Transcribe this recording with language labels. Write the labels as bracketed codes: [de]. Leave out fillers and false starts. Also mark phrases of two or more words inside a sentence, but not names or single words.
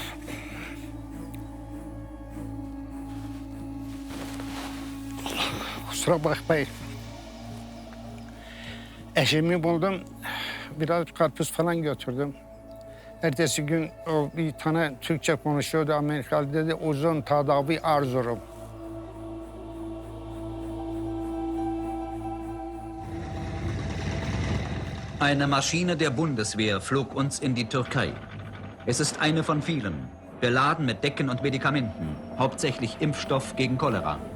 [tr] Kusura bakmayın. Eşimi buldum, biraz karpuz falan götürdüm. Ertesi gün o bir tane Türkçe konuşuyordu, Amerikalı dedi, uzun tedavi arzurum. [de] Eine Maschine der Bundeswehr flog uns in die Türkei. Es ist eine von vielen, beladen mit Decken und Medikamenten, hauptsächlich Impfstoff gegen Cholera.